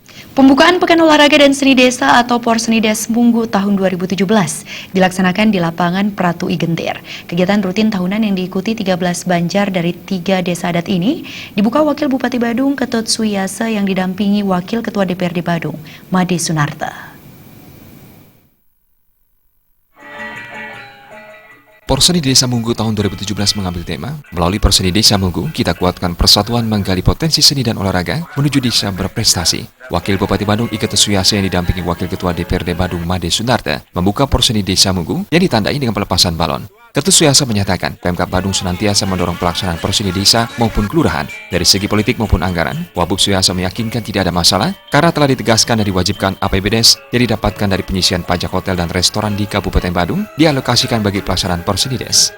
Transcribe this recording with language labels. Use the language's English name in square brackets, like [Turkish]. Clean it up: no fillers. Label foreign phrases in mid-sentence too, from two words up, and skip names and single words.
[Indonesian] Pembukaan Pekan Olahraga dan Seni Desa atau Porsenides Munggu tahun 2017 dilaksanakan di lapangan Pratu Igentir. Kegiatan rutin tahunan yang diikuti 13 banjar dari 3 desa adat ini dibuka Wakil Bupati Badung Ketut Suyasa yang didampingi Wakil Ketua DPRD Badung, Made Sunarta. Porseni Desa Munggu tahun 2017 mengambil tema, melalui Porseni Desa Munggu, kita kuatkan persatuan menggali potensi seni dan olahraga menuju desa berprestasi. Wakil Bupati Badung Ketut Suyasa yang didampingi Wakil Ketua DPRD Badung Made Sunarta membuka Porseni Desa Munggu yang ditandai dengan pelepasan balon. Ketut Suyasa menyatakan, Pemkab Badung senantiasa mendorong pelaksanaan Porseni Desa maupun kelurahan. Dari segi politik maupun anggaran, Wabub Suyasa meyakinkan tidak ada masalah karena telah ditegaskan dan diwajibkan APBDes yang didapatkan dari penyisian pajak hotel dan restoran di Kabupaten Badung dialokasikan bagi pelaksanaan Porsenides.